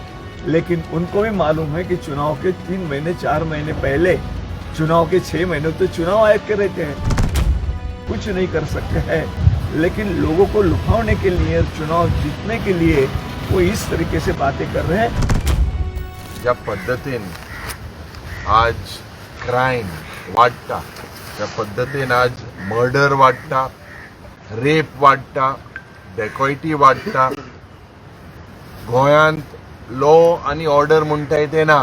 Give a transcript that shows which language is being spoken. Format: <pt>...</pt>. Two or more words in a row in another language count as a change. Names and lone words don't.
<hi>लेकिन उनको भी मालूम है कि चुनाव के 3 महीने 4 महीने पहले, चुनाव के 6 महीने तो चुनाव आयोग के रहते हैं, कुछ नहीं कर सकते हैं. लेकिन लोगों को लुभाने के लिए, चुनाव जीतने के लिए वो इस तरीके से बातें कर रहे हैं.</hi> <kok>ज्या पद्धतीन आज क्राईम वाडटा, ज्या पद्धतीन आज मर्डर वाडटा, रेप वाडटा, डेकॉयटी वाडटा, गोंयांत लॉ आणि ऑर्डर म्हणटाय ते ना.</kok>